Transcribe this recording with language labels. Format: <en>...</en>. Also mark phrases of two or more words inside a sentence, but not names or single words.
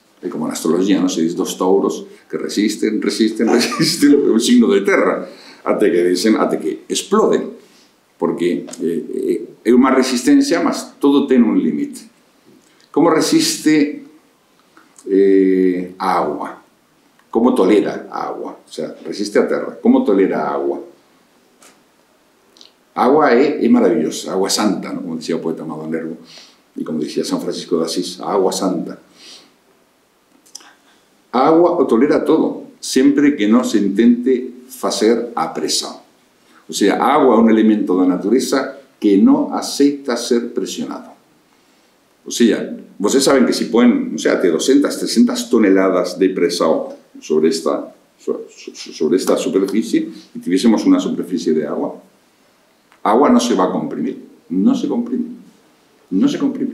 <gl>É como na astrología, non se diz dos touros que resisten, resisten, resisten, é un signo de terra, até que dicen, até que exploden, porque é unha resistencia, mas todo ten un límite. Como resiste a agua? Como tolera a agua?</gl> <es>O sea,</es> <gl>resiste a terra. Como tolera a agua? A agua é maravillosa, a agua santa, ¿no? Como decía o poeta Amado Nervo,</gl> <es>y como decía San Francisco de Asís,</es> <gl>a agua santa. A agua o tolera todo,</gl> <es>siempre que no se intente</es> <gl>facer apresado.</gl> <es>O sea,</es> <gl>a agua é un elemento da natureza que non aceita ser presionado.</gl> <es>O sea,</es> <gl>vocês saben que si ponen,</gl> <es>o sea, até 200, 300 toneladas de presado sobre esta superficie y tuviésemos una superficie de agua, agua no se va a comprimir, no se comprime, no se comprime.</es>